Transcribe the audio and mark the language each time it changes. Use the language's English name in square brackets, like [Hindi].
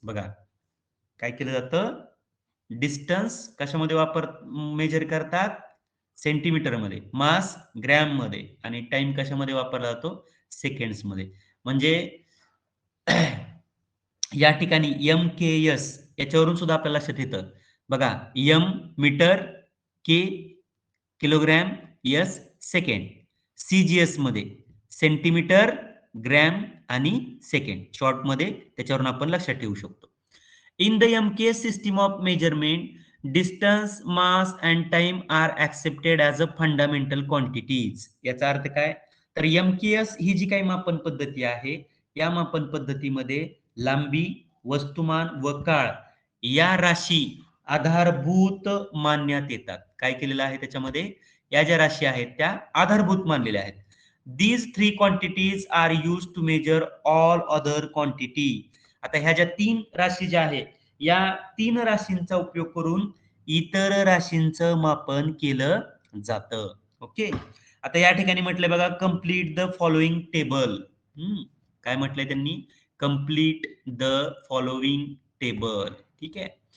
[Marathi] बघा काय केलं जातं, डिस्टन्स कशामध्ये मेजर करतात? सेंटीमीटरमध्ये, मास ग्रॅममध्ये, आणि टाइम कशामध्ये वापरला जातो? सेकंड्समध्ये. म्हणजे या ठिकाणी एम-के-एस याच्यावरून सुद्धा आपल्याला लक्षात येतं. बघा, एम मीटर, के किलोग्रॅम, एस सेकंड. सीजीएस मध्ये सेंटीमीटर, ग्रॅम आणि सेकंड. शॉर्टमध्ये त्याच्यावरून आपण लक्षात ठेवू शकतो. [English] In the MKS system of measurement, distance, mass and time are accepted as a fundamental quantities. [Marathi] याचा अर्थ काय? तर MKS ही जी काही मापन पद्धती आहे, या मापन पद्धतीमध्ये लांबी, वस्तुमान व काळ या राशी आधारभूत मानण्यात येतात. काय केलेलं आहे त्याच्यामध्ये? या ज्या राशी आहेत त्या आधारभूत मानलेल्या आहेत. [English] These three quantities are used to measure all other quantity. [Marathi] आता ह्या ज्या 3 राशी ज्या आहेत, या 3 राशींचा उपयोग करून इतर राशींचं मापन केलं जातं. ओके. आता या ठिकाणी म्हटलंय बघा, [English] Complete the following table. [Marathi] काय म्हटलंय त्यांनी? [English] Complete the following table. ठीक आहे.